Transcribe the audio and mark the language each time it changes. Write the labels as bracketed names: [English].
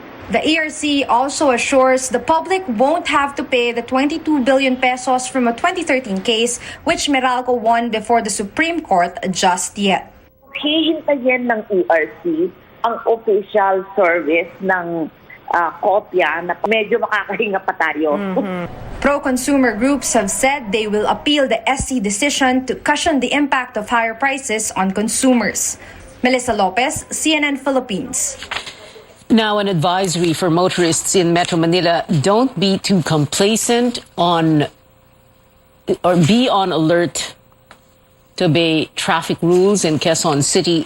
[English] The ERC also assures the public won't have to pay the 22 billion pesos from a 2013 case which Meralco won before the Supreme Court just yet. [Filipino] Hihintayin ng ERC ang official service ng kopya na medyo makakahinga pa tayo. [English] Pro-consumer groups have said they will appeal the SC decision to cushion the impact of higher prices on consumers. Melissa Lopez, CNN Philippines. Now, an advisory for motorists in Metro Manila: don't be too complacent be on alert to obey traffic rules in Quezon City.